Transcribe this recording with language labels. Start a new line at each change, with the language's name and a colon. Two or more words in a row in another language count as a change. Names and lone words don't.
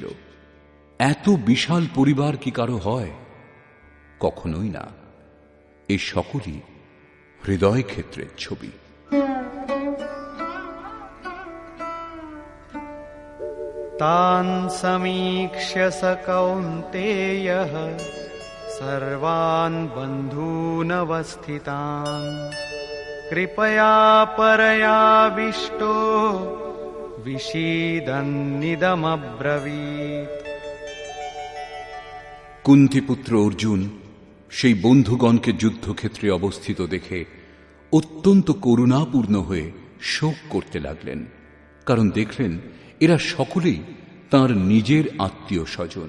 Bangla: এত বিশাল পরিবার কি কারো হয়? কখনোই না। এই সকলই হৃদয় ক্ষেত্রের ছবি।
Sanskrit: তান সমীক্ষ্য স কৌন্তেয়ঃ सर्वान् बन्धूनवस्थितान् कृपया परयाविष्टो विषीदन्निदमब्रवीत्।
Bangla: কুন্তিপুত্র অর্জুন সেই বন্ধুগণকে যুদ্ধক্ষেত্রে অবস্থিত দেখে অত্যন্ত করুণাপূর্ণ হয়ে শোক করতে লাগলেন, কারণ দেখলেন এরা সকলেই তাঁর নিজের আত্মীয় স্বজন।